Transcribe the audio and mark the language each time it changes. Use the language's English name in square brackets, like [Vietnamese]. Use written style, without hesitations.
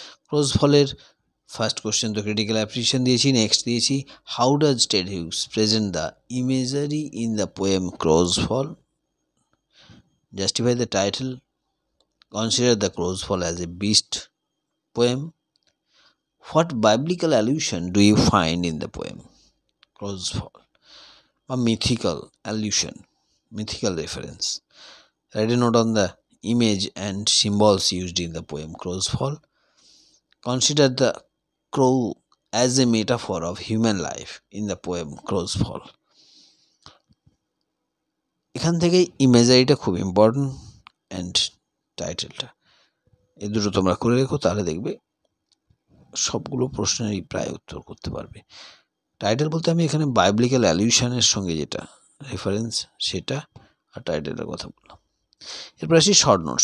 [Bangla] ক্রোজ ফলের first question তো critical appreciation দিয়েছি, নেক্সট দিয়েছি [English] How does Ted Hughes present the imagery in the poem crow's fall, justify the title, consider the crow's fall as a beast poem. What biblical allusion do you find in the poem crow's fall? A mythical allusion, mythical reference. Write a note on the image and symbols used in the poem crow's fall. Consider the crow as a metaphor of human life in the poem crow's fall. [Bangla] এখান থেকে ইমেজারিটা খুব important and টাইটেলটা, এই দুটো তোমরা করে রেখো, তাহলে দেখবে সবগুলো প্রশ্নেরই প্রায় উত্তর করতে পারবে। টাইটেল বলতে আমি এখানে বাইবলিক্যাল অ্যালিউশনের সঙ্গে যেটা রেফারেন্স সেটা আর টাইটেলের কথা বললাম। এরপর আসি শর্ট নোট।